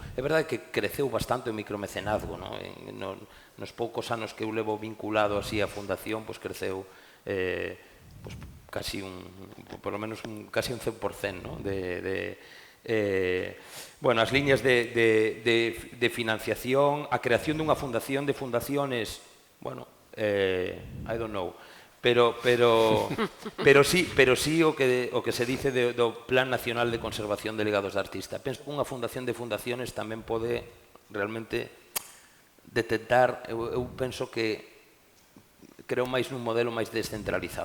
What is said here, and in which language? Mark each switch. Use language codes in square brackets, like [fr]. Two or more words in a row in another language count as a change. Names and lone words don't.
[gl] É verdade que creceu bastante o micromecenazgo, non? Nos poucos anos que eu levo vinculado así á fundación, pois creceu casi [es] por lo menos [gl] casi un 100%, non? Bueno, as liñas de financiación, a creación dunha fundación de fundaciones, bueno, [en] I don't know, [gl] pero sí o que se dice do Plan Nacional de Conservación de Legados de Artista. Penso que unha fundación de fundaciones tamén pode realmente detectar, eu penso que creo máis nun modelo máis descentralizado.